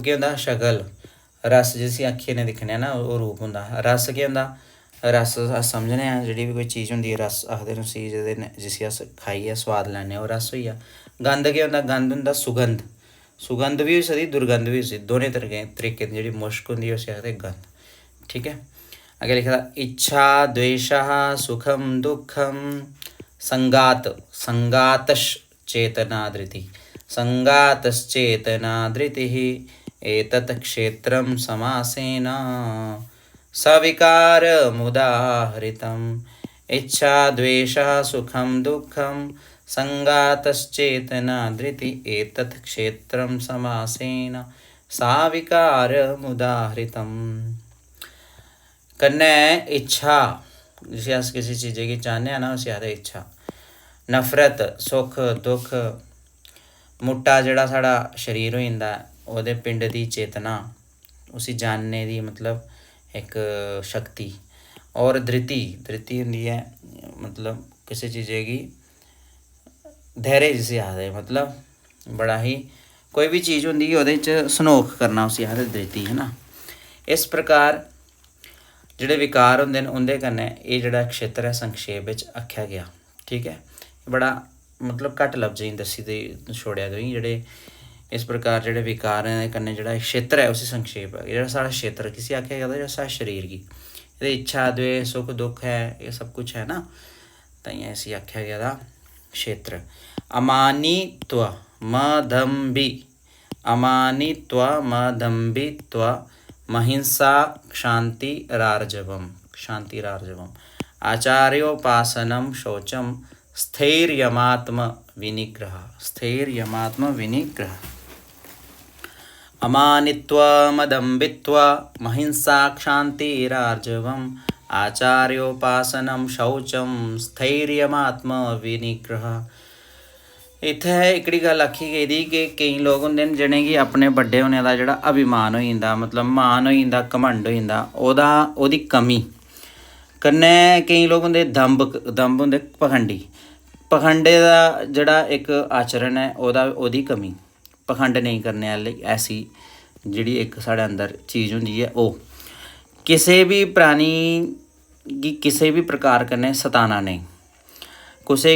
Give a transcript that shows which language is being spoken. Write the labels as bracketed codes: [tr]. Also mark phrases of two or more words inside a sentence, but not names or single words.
[doi] केह् होंदा शक्ल रस जिसी अक्खीं ने दिक्खने ना ओह् रूप होंदा रस केह् होंदा रस अस समझने आं जेह्ड़ी भी कोई चीज़ होंदी रस आखदे न उसी जिसी अस खाइयै स्वाद लैन्ने ओह् रस होई गेआ गंध केह् होंदा गंध होंदा सुगंध सुगंध बी होई सकदी दुर्गंध बी होई सकदी दोनें तरीके दी जेह्ड़ी मुश्क होंदी उसी आखदे गंध ठीक है अग्गें लिखे दा [sa] इच्छा द्वेषः सुखम दुखम संगातश्चेतना धृतिः एतत् क्षेत्रं समासेन सविकारमुदाहृतम् इच्छा द्वेषः सुखं दुःखं संगातश्चेतना धृतिः एतत् क्षेत्रं समासेन सविकारमुदाहृतम् [doi] कन्नै इच्छा जिसे अस किसी चीज़ै गी चाहने आं ना उसी आखदे इच्छा नफरत सुख दुख मुट्टा जेह्ड़ा साढ़ा शरीर होई जंदा ओह्दे पिंड दी चेतना उसी जानने दी मतलब एक शक्ति और धृति होंदी है मतलब किसी चीज़ै गी धैर्य जिसी आखदे मतलब बड़ा ही कोई भी चीज़ होंदी ओह्दे च सनोख करना उसी आखदे धृति है ना इस प्रकार जेह्ड़े विकार होंदे न उंदे कन्नै एह् जेह्ड़ा क्षेत्र है संक्षेप बिच आखेआ गया ठीक है बड़ा मतलब घट्ट लफ्ज़ें दस्सी दे छोड़ेआ तुसें जेह्ड़े इस प्रकार जेह्ड़े विकार दे कन्नै जेह्ड़ा क्षेत्र है उसी संक्षेप जेह्ड़ा साढ़ा क्षेत्र किसी आखेआ गेदा जेह्ड़ा साढ़े शरीर गी एह्दे इच्छा द्वेष सुख दुख है ये सब कुछ है ना ताइयें इसी आखेआ गेदा क्षेत्र [sa] अमानित्व मदम्बित्व महिंसा क्षान्तिरार्जवम् आचार्योपासनं शौचं स्थैर्यमात्म विनिग्रह अमानित्व मदम्बित्व महिंसा क्षान्तिरार्जवम् आचार्योपासनं शौचं स्थैर्यमात्म विनिग्रह [doi] इत्थै एकड़ी गल आखी गेदी कि केईं लोग होंदे न जिनेंगी अपने बड्डे होने दा जेह्ड़ा अभिमान होई जंदा मतलब मान होई जंदा घमंड होई जंदा ओह्दी कमी कन्नै केईं लोग होंदे दम्ब होंदे पखंडे दा जेह्ड़ा इक आचरण है ओह्दी कमी पखंड नेईं करने आह्ली ऐसी जेह्ड़ी इक साढ़े अंदर चीज़ होंदी है ओह् किसे भी प्राणी गी किसे भी प्रकार कन्नै सताना नेईं कुसै